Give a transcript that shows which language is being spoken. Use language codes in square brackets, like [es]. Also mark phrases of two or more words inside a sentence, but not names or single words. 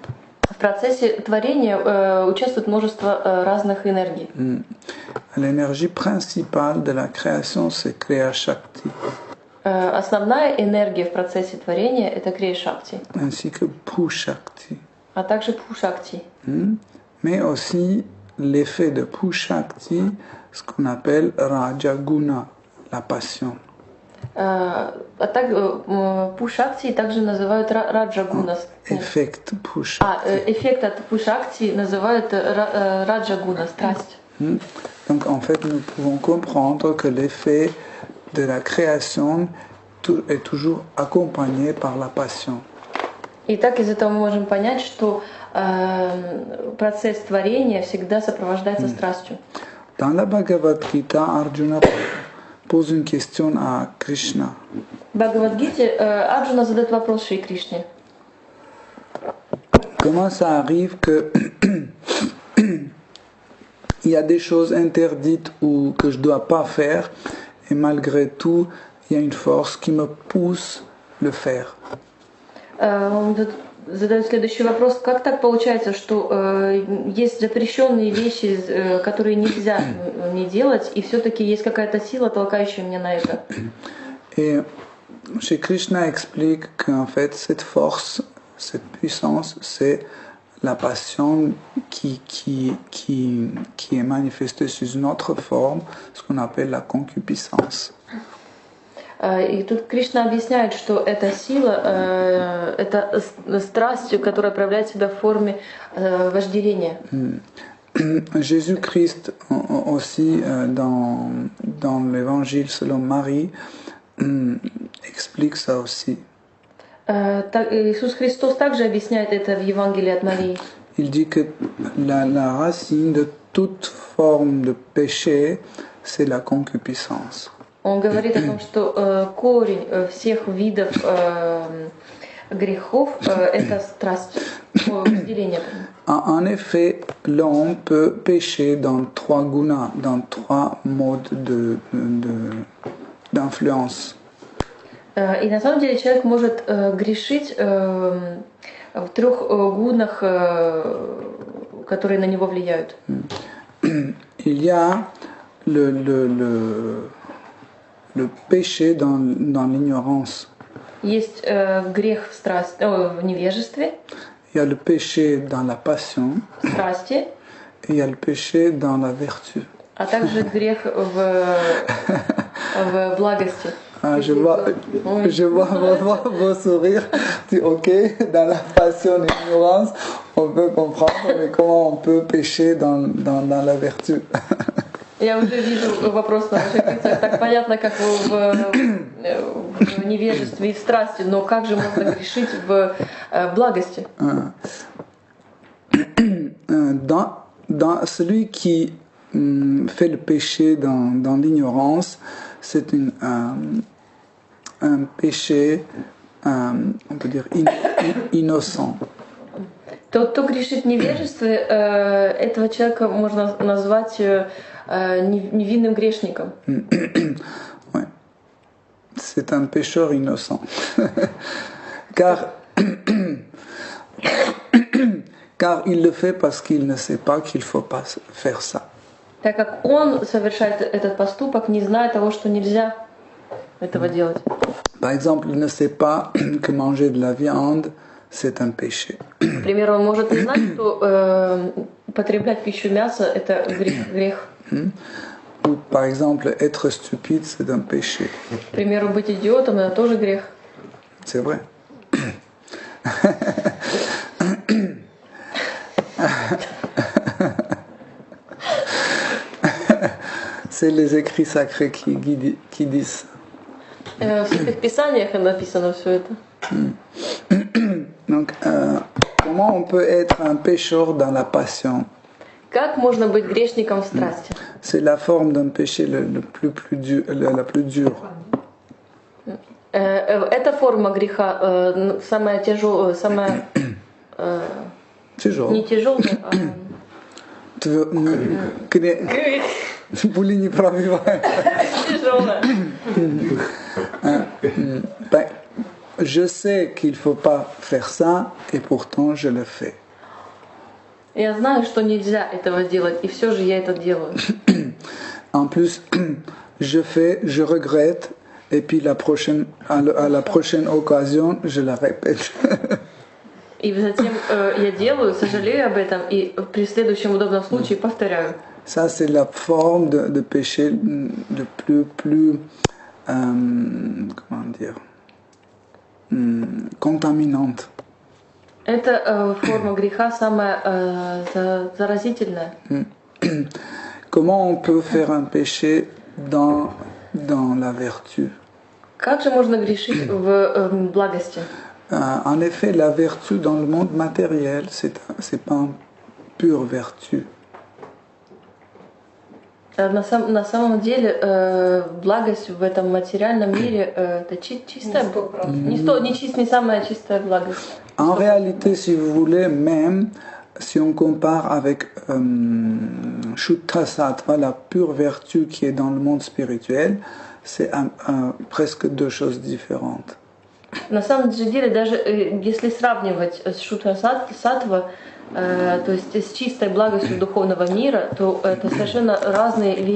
[ru] В процессе творения участвует множество разных энергий. [fr] L'énergie principale de la création, c'est Kriya Shakti. [ru] Основная энергия в процессе творения — это Крия Шакти, [fr] ainsi que Pushakti. [ru] а также Пу-Шакти. [fr] Mais aussi l'effet de Pushakti, ce qu'on appelle Rajaguna, la passion. [ru] Пу-Шакти также называют Раджагунас. Эффект Pushakti. Эффект от Пу-Шакти называют Раджагуна, страсть. [fr] Donc en fait, nous pouvons comprendre que l'effet de la création est toujours accompagné par la passion. [ru] И так из этого мы можем понять, что процесс творения всегда сопровождается страстью. [fr] Dans la Bhagavad Gita, Arjuna pose une question à Krishna. [ru] В Бхагавад-гите Арджуна задает вопрос Шри Кришне. [fr] Comment ça arrive que il y a des choses interdites ou que je dois pas faire et malgré tout, il y a une force qui me pousse le faire. [ru] Он задает следующий вопрос. Как так получается, что есть запрещенные вещи, которые нельзя не делать, и все-таки есть какая-то сила, толкающая меня на это? [fr] Et chez Krishna explique qu'en fait, cette force, cette puissance, c'est la passion qui est manifestée sous une autre forme, ce qu'on appelle la concupiscence. [ru] И тут Кришна объясняет, что эта сила, это страсть, которая проявляет себя в форме вожделения. [fr] Jésus-Christ aussi, dans l'évangile selon Marie, explique ça aussi. [ru] Иисус Христос также объясняет это в Евангелии от Марии. [fr] Il dit que la racine de toute forme de péché, c'est la concupiscence. [ru] Он говорит о том, что корень всех видов грехов это страсть, разделение. [fr] En effet, l'homme peut pécher dans trois gunas, dans trois modes d'influence. [ru] И на самом деле человек может грешить в трех гунах, которые на него влияют. [fr] Il y a le péché dans l'ignorance. [ru] Есть грех в невежестве, [fr] Il y a le péché dans la passion [ru] страсти, [fr] et il y a le péché dans la vertu. [ru] а также грех в благости. [fr] Ah, je vois vos sourires. Ok, dans la passion et l'ignorance, on peut comprendre, mais comment on peut pécher dans la vertu? [ru] Я уже вижу вопрос на ваших лицах. Так понятно, как в невежестве и в страсти, но как же можно грешить в благости? [fr] Dans celui qui fait le péché dans l'ignorance, c'est un péché, on peut dire, innocent. [ru] Тот, кто грешит в невежестве, этого человека можно назвать невинным грешником. [fr] Ouais. C'est un pécheur innocent. car il le fait parce qu'il ne sait pas qu'il ne faut pas faire ça. [ru] Так как он совершает этот поступок, не зная того, что нельзя этого делать. [fr] Par exemple, il ne sait pas que manger de la viande, c'est un péché. [ru] К примеру, он может не знать, что потреблять пищу мяса – это грех. [fr] Ou par exemple, être stupide, c'est un péché. [ru] К примеру, быть идиотом – это тоже грех. [fr] C'est vrai. C'est les écrits sacrés qui disent. [ru] В Святых Писаниях написано все это. [fr] Donc, comment on peut être un pécheur dans la passion? [ru] Как можно быть грешником в страсти? [fr] C'est la forme d'un péché la plus dure. [ru] Эта форма греха самая тяжелая, самая Тяжелая. не тяжелая, Були не пробиваем. тяжелая. [fr] Je sais qu'il ne faut pas faire ça, et pourtant je le fais. [ru] Я знаю, что нельзя этого делать, и все же я это делаю. [fr] En plus, je regrette, et puis à la prochaine occasion, je la répète. [ru] И затем я делаю, сожалею об этом, и при следующем удобном случае повторяю. [fr] Ça, c'est la forme de péché le plus comment dire, contaminante. [ru] Это форма греха самая заразительная. [fr] Comment on peut faire un péché dans la vertu? [ru] Как же можно грешить в благости? [fr] En effet, la vertu dans le monde matériel, c'est pas une pure vertu. [ru] На самом деле благость в этом материальном мире это чистая, не самая чистая благость. [fr] En réalité, si vous voulez, même si on compare avec Shuddha Sattva, la pure vertu qui est dans le monde spirituel, c'est presque deux choses différentes. [ru] На самом деле, даже если сравнивать с Шутха Саттва, то есть с чистой благостью духовного мира, то это совершенно разные вещи.